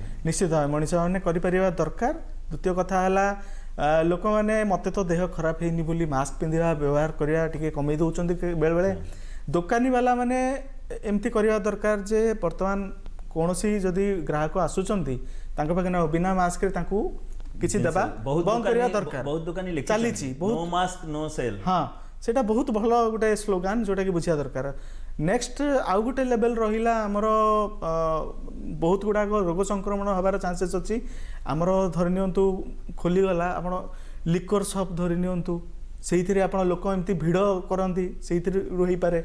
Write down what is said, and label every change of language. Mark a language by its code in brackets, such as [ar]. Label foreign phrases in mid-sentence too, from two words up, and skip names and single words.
[or] ନିଶ୍ଚିତ ଭାବେ ମଣିଷମାନେ କରିପାରିବା ଦରକାର। ଦ୍ୱିତୀୟ କଥା ହେଲା ଲୋକମାନେ ମୋତେ ତ ଦେହ ଖରାପ ହେଇନି ବୋଲି ମାସ୍କ ପିନ୍ଧିବା ବ୍ୟବହାର କରିବା ଟିକେ କମେଇ ଦେଉଛନ୍ତି ବେଳେବେଳେ। ଦୋକାନୀବାଲା ମାନେ ଏମିତି କରିବା ଦରକାର ଯେ ବର୍ତ୍ତମାନ କୌଣସି ଯଦି ଗ୍ରାହକ ଆସୁଛନ୍ତି ତାଙ୍କ ପାଖେ ବିନା ମାସ୍କରେ ତାଙ୍କୁ କିଛି ଦେବା ବନ୍ଦ କରିବା ଦରକାର। ବହୁତ ଦୋକାନୀ ଚାଲିଛି [en] No mask no sale. [or] ହଁ ସେଇଟା ବହୁତ ଭଲ ଗୋଟେ ସ୍ଲୋଗାନ ଯେଉଁଟାକି ବୁଝିବା ଦରକାର। ନେକ୍ସଟ ଆଉ ଗୋଟେ ଲେଭେଲ ରହିଲା ଆମର ବହୁତ ଗୁଡ଼ାକ ରୋଗ ସଂକ୍ରମଣ ହେବାର ଚାନ୍ସେସ୍ ଅଛି। ଆମର ଧରି ନିଅନ୍ତୁ ଖୋଲିଗଲା ଆପଣ [en] liquor shop [or] ଧରି ନିଅନ୍ତୁ, ସେଇଥିରେ ଆପଣ ଲୋକ ଏମିତି ଭିଡ଼ କରନ୍ତି, ସେଇଥିରେ ହେଇପାରେ।